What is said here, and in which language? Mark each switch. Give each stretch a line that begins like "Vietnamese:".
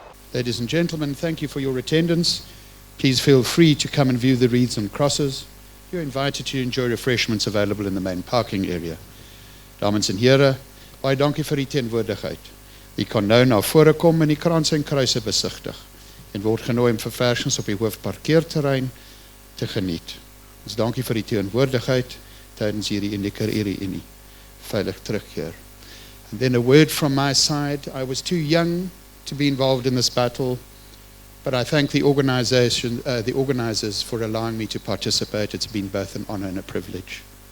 English: Ladies and gentlemen, thank you for your attendance. Please feel free to come and view the wreaths and crosses. You're invited to enjoy refreshments available in the main parking area.
Afrikaans: Dames en here, baie dankie vir die teenwoordigheid. U kan nou na vore kom en die kranse en kruise besigtig en word genooi om verversings op die hoofparkeerterrein te geniet. Ons dankie vir die teenwoordigheid tydens hierdie unieke Unie. Veilig terugkeer.
English: And then a word from my side. I was too young to be involved in this battle, but I thank the organizers for allowing me to participate. It's been both an honor and a privilege.